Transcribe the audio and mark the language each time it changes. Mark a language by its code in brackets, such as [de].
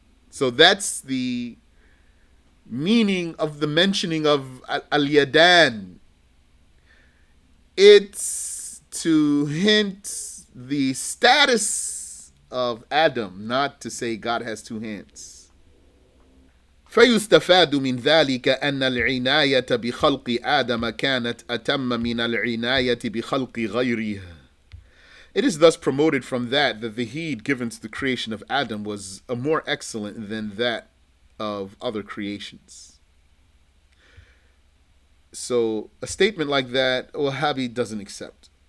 [en] So that's the meaning of the mentioning of al-yadan. It's to hint the status of Adam, not to say God has two hands. [ar] فيستفاد من ذلك أن العناية بخلق آدم كانت أتم من العناية بخلق غيره. [en] It is thus promoted from that the heed given to the creation of Adam was more excellent than that of other creations. So a statement like that, Wahhabi doesn't accept.